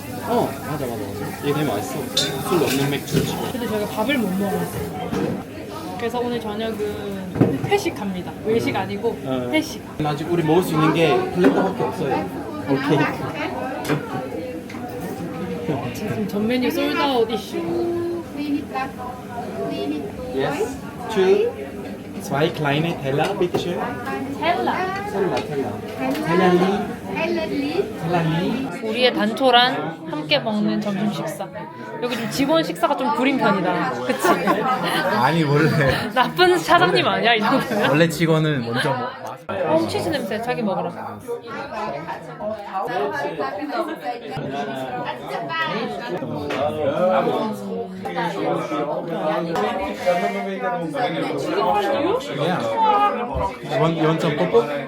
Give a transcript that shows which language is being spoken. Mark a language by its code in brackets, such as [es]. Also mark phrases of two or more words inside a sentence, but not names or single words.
[ko] 맞아. 이게 되게 맛있어. 술 없는 맥주. 근데 저희가 밥을 못 먹었어요. 그래서 오늘 저녁은 회식합니다. 외식 아니고 회식. 아직 우리 먹을 수 있는 게 플랫터밖에 없어요. 오케이. 지금 전 메뉴 [en] sold out issue. [ko] Yes. [de] Zwei kleine Teller, bitte schön. [ko] 헬라. Tellerli. 우리의 단초란 함께 먹는 점심 식사. 여기 좀 직원 식사가 좀 구린 편이다. 그치? 아니 원래 나쁜 사장님 아니야 이 정도면? 원래 직원은 먼저 치즈 냄새 자기 먹으라. [en] You want some popo?